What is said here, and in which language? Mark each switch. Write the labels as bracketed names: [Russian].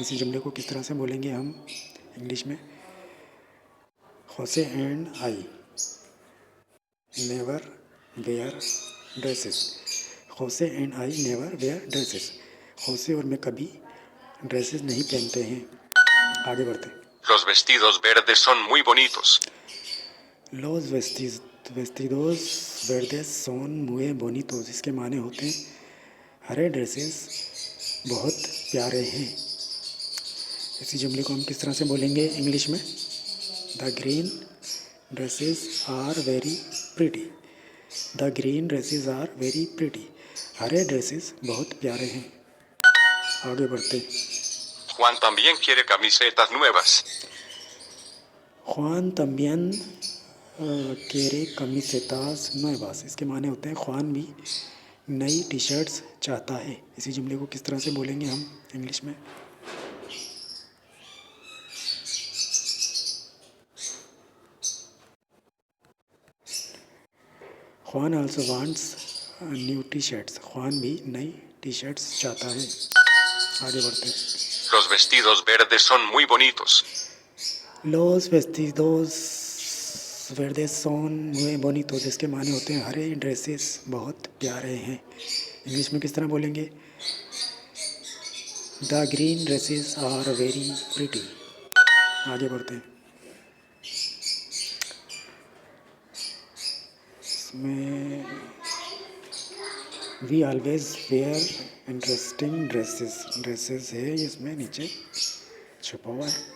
[Hindi] इसी जुमले को किस तरह से बोलेंगे हम इंग्लिश में? [English] Jose and I never wear dresses. Jose and I never wear dresses. [Hindi] खोसे और मैं कभी ड्रेसेस नहीं पहनते हैं। आगे बढ़ते हैं। [Spanish] Los vestidos verdes son muy bonitos. Los vestidos verdes son muy bonitos। [Hindi] इसके माने होते हैं हरे ड्रेसेस बहुत प्यारे हैं। इसी जुमले को हम किस तरह से बोलेंगे इंग्लिश में? [English] The green dresses are very pretty. The green dresses are very pretty. [Hindi] Hare dresses बहुत प्यारे हैं। आगे बढ़ते। [Spanish] Juan también quiere camisetas nuevas. Juan también quiere camisetas nuevas। [Hindi] इसके माने होते हैं ख्वान भी नई टी शर्ट्स चाहता है। इसी जुमले को किस तरह से बोलेंगे हम इंग्लिश में? [English] Juan also wants new T shirts. [Hindi] ख्वान भी नई टी शर्ट्स चाहता है। आगे बढ़ते हैं। [Spanish] Los vestidos verdes son muy bonitos. Los vestidos verdes son muy bonitos। [Hindi] इसके माने होते हैं हरे ड्रेसेस बहुत प्यारे हैं। इंग्लिश में किस तरह बोलेंगे? [English] The green dresses are very pretty. [Hindi] आगे बढ़ते हैं। इसमें [English] we always wear interesting dresses [Hindi] है, इसमें नीचे छुपा हुआ है।